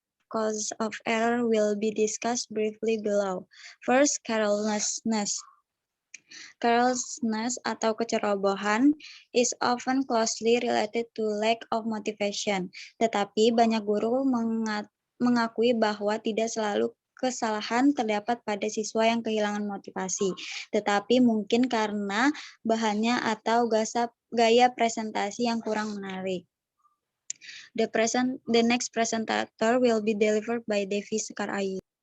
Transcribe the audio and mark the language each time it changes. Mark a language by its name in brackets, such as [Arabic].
[English] Causes of error will be discussed briefly below. First, carelessness. Carelessness [Indonesian] atau kecerobohan [English] is often closely related to lack of motivation. [Indonesian] Tetapi banyak guru mengakui bahwa tidak selalu kesalahan terdapat pada siswa yang kehilangan motivasi, tetapi mungkin karena bahannya atau gaya presentasi yang kurang menarik. [English] The next presenter will be delivered by Devi Sekar Ayu.